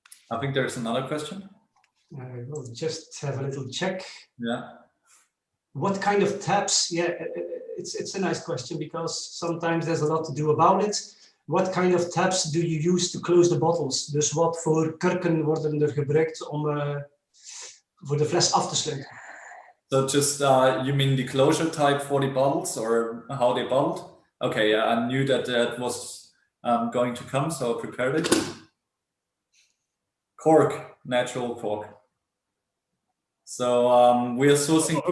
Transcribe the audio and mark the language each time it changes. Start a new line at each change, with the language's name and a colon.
English: I think there's another question. We'll just have a little check. Yeah. What kind of taps? Yeah, it's a nice question, because sometimes there's a lot to do about it. What kind of taps do you use to close the bottles?
Dutch: Dus wat voor kurken worden er gebruikt om voor de fles af te sluiten?
English: So just, you mean the closure type for the bottles, or how they bottled? Okay, yeah, I knew that that was going to come, so I prepared it. Cork, natural cork. So we are sourcing